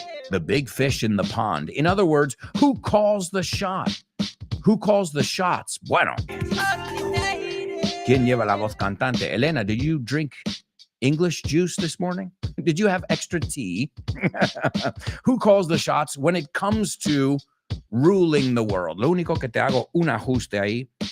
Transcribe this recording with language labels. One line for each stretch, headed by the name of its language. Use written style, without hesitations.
English: The big fish in the pond. In other words, who calls the shot? Who calls the shots? Bueno.
Spanish: ¿Quién lleva la voz cantante?
English: Elena, did you drink English juice this morning? Did you have extra tea? Who calls the shots when it comes to ruling the world?
Spanish: Lo único que te hago un ajuste ahí.